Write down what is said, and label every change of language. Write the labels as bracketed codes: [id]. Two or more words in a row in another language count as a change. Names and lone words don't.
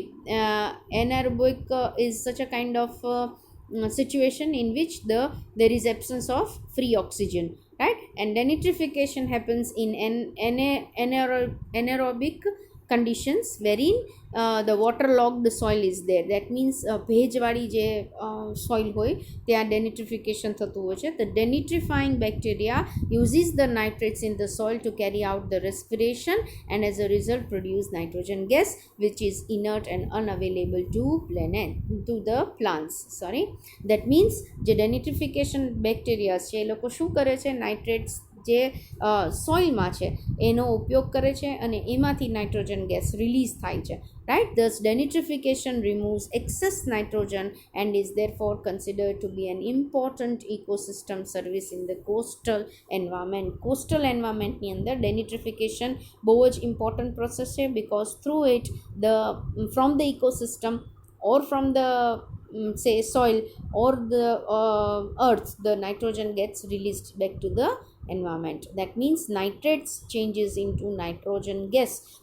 [en] Anaerobic is such a kind of situation in which there is absence of free oxygen, right? And denitrification happens in anaerobic conditions wherein the waterlogged soil is there. That means [gu] ભેજવાળી જે soil હોય ત્યાં denitrification થતું હોય છે. [en] The denitrifying bacteria uses the nitrates in the soil to carry out the respiration and as a result produce nitrogen gas which is inert and unavailable to the plants. That means [gu] જે [en] denitrification bacteria [gu] છે એ લોકો શું કરે છે? નાઇટ્રેટ્સ જે સોઇલમાં છે એનો ઉપયોગ કરે છે અને એમાંથી [en] nitrogen gas release [gu] થાય છે, [en] right? Thus denitrification removes excess nitrogen and is therefore considered to be an important ecosystem service in the coastal environment. Coastal environment [gu] ની અંદર [en] denitrification [gu] બહુ જ [en] important process છે, because through it from the ecosystem or from the say soil or the earth, the nitrogen gets released back to the environment. That means nitrates changes into nitrogen gas.